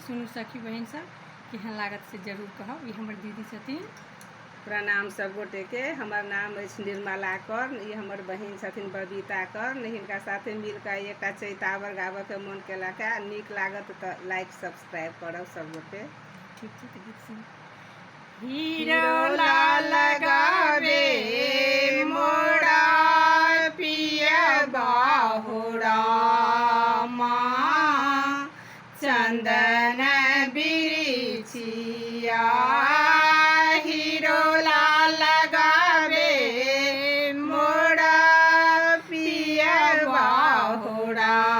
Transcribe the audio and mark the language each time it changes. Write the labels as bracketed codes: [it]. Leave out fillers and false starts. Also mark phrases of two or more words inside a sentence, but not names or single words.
[mai] सुनू सखी बहन सब केहन लागत से जरूर कहब। ई हमर दीदी छथिन। प्रणाम सब गोटे के। हमर नाम अछि निर्मला कर। ई हमर बहिन छथिन बबीता कर। हिनका साथे मिलकर एकटा चैतावर गाबऽ के मन केलक है। नीक लागत तो [en] like subscribe [mai] करब सब गोटे। ठीक छै तो गीत सुन। हीरो लाल गावे मोरा पिया बाहुरा चंदन बिरिछिया हीरो लाल गावे मोरा पिया बाहुरा